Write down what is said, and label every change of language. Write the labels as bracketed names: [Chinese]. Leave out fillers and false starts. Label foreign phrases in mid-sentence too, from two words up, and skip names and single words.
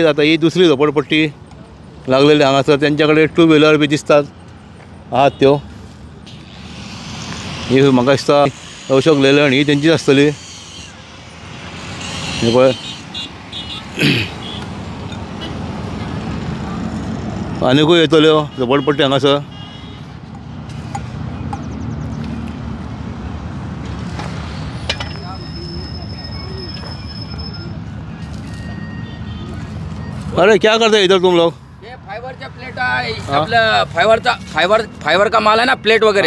[Konkani] आतां ही दुसरी झोपडपट्टी लागलेली हांगासर, तेंच्या कडेन [English] two wheeler [Konkani] बी दिसतात आहात त्यो। ही म्हाका दिसता अशोक लेलण ही तेंचीच आसतली। हे पळय आनिकूय येतल्यो झोपडपट्टी हांगासर। [Hindi] अरे क्या करते हैं इधर तुम लोग? ये [English] fiber plate [Hindi] है, अपना फाइबर का माल है ना, प्लेट वगैरह।